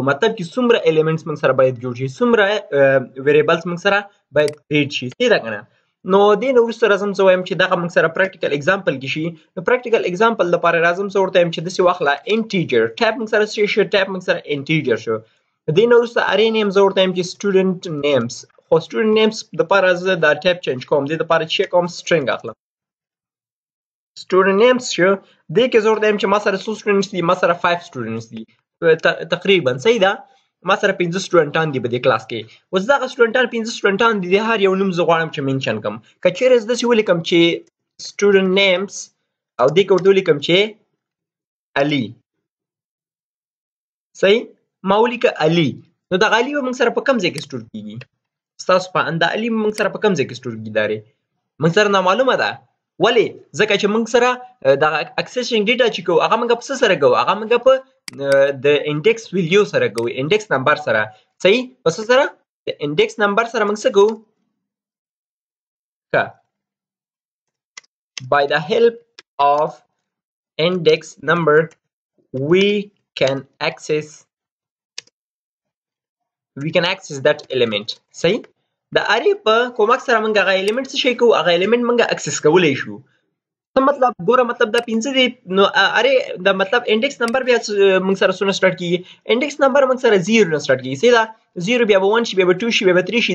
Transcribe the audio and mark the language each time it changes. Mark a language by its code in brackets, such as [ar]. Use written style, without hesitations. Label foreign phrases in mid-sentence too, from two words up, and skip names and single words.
[ps] مطلب چې څومره ایلیمنټس موږ سره باید جوړ شي، څومره ویریبلز موږ سره باید کریټ شي. صحیح ده که نه؟ نو دې نه وروسته راځم زه وایم چې دغه موږ سره [en] practical example [ps] کې شي. نو [en] practical example [ps] لپاره راځم زه ورته وایم چې داسې واخله انټیجر. ټایپ موږ سره څه شو؟ ټایپ موږ سره انټیجر شو. دې نه وروسته [en] array name [ps] زه ورته وایم چې [en] student names. [ps] خو [en] student names [ps] دپاره زه دا [en] type change [ps] کوم. دې دپاره چې کوم string اخلم. [en] student names [ps] شو. دې کې زه ورته وایم چې ما سره څو students دي؟ ما سره 5 students دي تقریبا. صحیح ده؟ ما سره 5 سټوډنټان دي په دې کلاس کې. اوس دغه سټوډنټان 5 سټوډنټان دي، د هر یو نوم زه غواړم چې منشن کړم. که چیرې زه داسې ولیکم چې [en] student names [ps] او دې کې ورته ولیکم چې علي. صحیح؟ ما ولیکه علي. نو دغه علي به موږ سره په کوم ځای کې سټور کېږي؟ ستاسو په اند د علي موږ سره په کوم ځای کې سټور کېږي؟ دارې موږ سره نامعلومه ده. ولې؟ ځکه چې موږ سره دغه [en] accessing data [ps] چې کوو هغه موږ په څه سره کوو؟ هغه موږ په د [en] index value [ps] سره کوو، [en] index number [ps] سره. صحیح؟ په څه سره؟ د [en] index number [ps] سره موږ څه کوو؟ ښه. [en] by the help of index number we can access that element. [ps] صحیح؟ د array په کومک سره موږ هغه element څه شی کوو؟ هغه element موږ اکسس کولی شو. څه مطلب؟ ګوره مطلب دا 5 دی. نو array د مطلب [en] index number [ps] بیا موږ سره څونه سټارټ کیږي؟ [en] index number [ps] موږ سره 0 نه سټارټ کیږي. صحیح ده؟ 0 بیا به 1 شي، بیا به 2 شي، بیا به 3 شي.